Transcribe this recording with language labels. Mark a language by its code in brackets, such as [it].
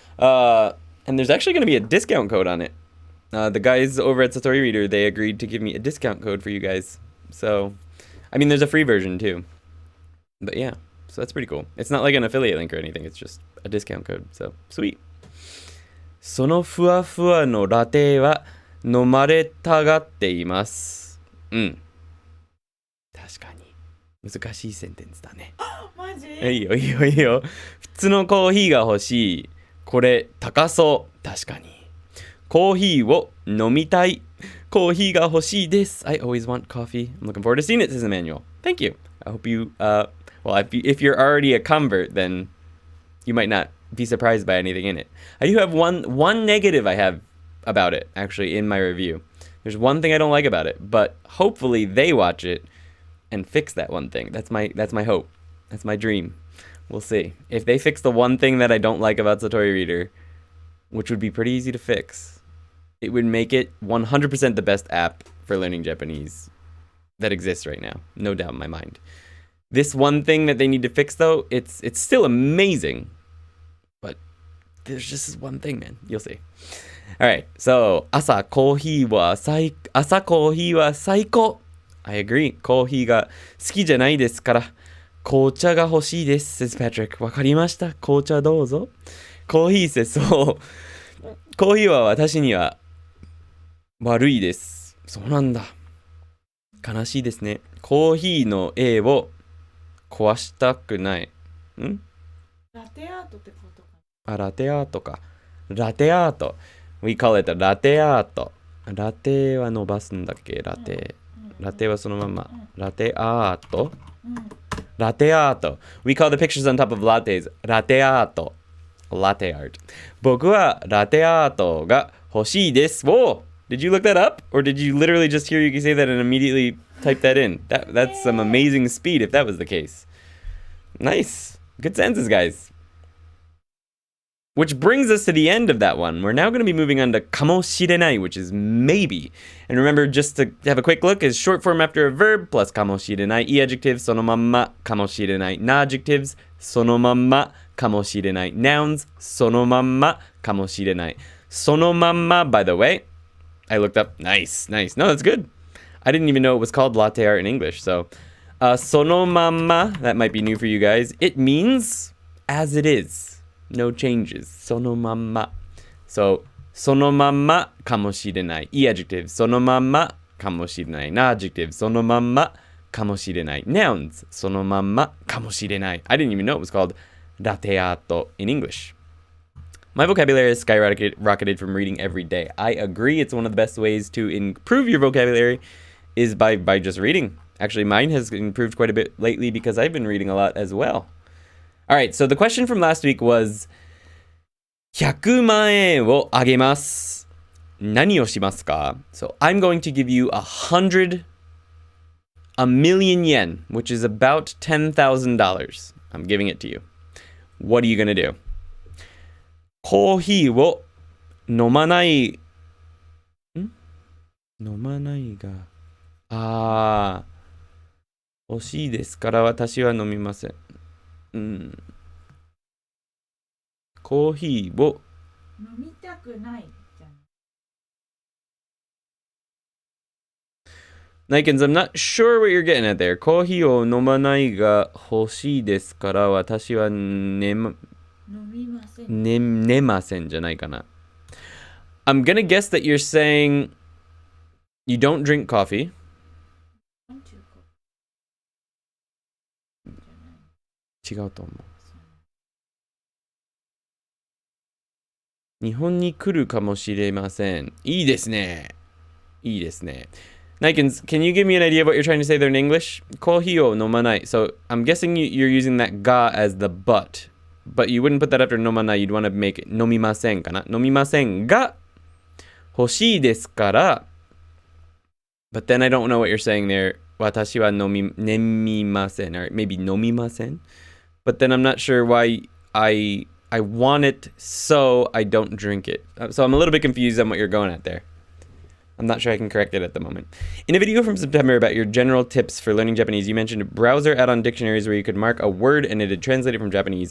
[en] And there's actually going to be a discount code on it. The guys over at Satori Reader, they agreed to give me a discount code for you guys. So, I mean, there's a free version too. But yeah, so that's pretty cool. It's not like an affiliate link or anything. It's just a discount code. So, sweet. [ja] そのふわふわのラテは飲まれたがっています。うん。確かに。難しいセンテンスだね。マジ？いいよいいよいいよ。普通のコーヒーが欲しい。これ高そう。確かに。コーヒーを飲みたい。コーヒーが欲しいです。 [en] I always want coffee. I'm looking forward to seeing it, says Emmanuel. Thank you. I hope you, well, if you're already a convert, then you might not be surprised by anything in it. I do have one negative I have about it, actually, in my review. There's one thing I don't like about it, but hopefully they watch it and fix that one thing. That's my hope. That's my dream. We'll see. If they fix the one thing that I don't like about Satori Reader, which would be pretty easy to fix, it would make it 100% the best app for learning Japanese that exists right now. No doubt in my mind. This one thing that they need to fix, though, it's still amazing. But there's just this one thing, man. You'll see. Alright, so [ja] 朝コーヒーは最高。 [en] I agree. [ja] コーヒーが好きじゃないですから、紅茶が欲しいです。 [en] says Patrick. [ja] わかりました。紅茶どうぞ。コーヒーせそう。コーヒーは私には悪いです。そうなんだ。悲しいですね。コーヒーの絵を壊したくない。ん？ラテアートってことか。あ、ラテアートか。ラテアート。 [en] We call it ラテアート。 [ja] ラテは伸ばすんだっけ？ラテ。ラテはそのまま。ラテアート。ラテアート。 [en] We call the pictures on top of lattes ラテアート。 Latte art. [ja] 僕はラテアートが欲しいです。 [en] Whoa! Did you look that up? Or did you literally just hear you say that and immediately type that in? That's some amazing speed if that was the case. Nice. Good senses, guys. Which brings us to the end of that one. We're now going to be moving on to かもしれない, which is maybe. And remember, just to have a quick look, is short form after a verb plus かもしれない. E adjectives, そのまんま, かもしれない.Na adjectives, そのまんま, かもしれない. Nouns, そのまんま, かもしれない. そのまんま, by the way, I looked up. Nice. No, that's good. I didn't even know it was called latte art in English. So, そのまんま, that might be new for you guys. It means as it is. No changes. [ja] そのまんま. [en] So, [ja] そのまんまかもしれない. [en] E adjective. [ja] そのまんまかもしれない. [en] Na adjective. [ja] そのまんまかもしれない. [en] Nouns. [ja] そのまんまかもしれない. [en] I didn't even know it was called latte art in English. My vocabulary has skyrocketed from reading every day. I agree. It's one of the best ways to improve your vocabulary is by just reading. Actually, mine has improved quite a bit lately because I've been reading a lot as well. All right, so the question from last week was [ja] 100万円をあげます。何をしますか? [en] So I'm going to give you a million yen, which is about $10,000. I'm giving it to you. What are you going to do? [ja] コーヒーを飲まない、飲まないが、欲しいですから私は飲みません。コーヒーを飲みたくないじゃん。 [en] Nikens, I'm not sure what you're getting at there. [ja] コーヒーを飲まないが欲しいですから私は寝ませんじゃないかな。 [en] I'm gonna guess that you're saying you don't drink coffee. [ja] 違うと思う。日本に来るかもしれません。いいですね。いいですね。 [en] Nikens, can you give me an idea of what you're trying to say there in English? [ja] コーヒーを飲まない。 [en] So I'm guessing you're using that ga as the but. But you wouldn't put that after 飲まない. You'd want to make it [ja] 飲みませんかな。飲みませんが欲しいですから。 [en] But then I don't know what you're saying there. [ja] 私は飲みません. [en] Or maybe [ja] 飲みません. [en] But then I'm not sure why I want it so I don't drink it. So I'm a little bit confused on what you're going at there. I'm not sure I can correct it at the moment. In a video from September about your general tips for learning Japanese, you mentioned browser add-on dictionaries where you could mark a word and it'd translate it from Japanese.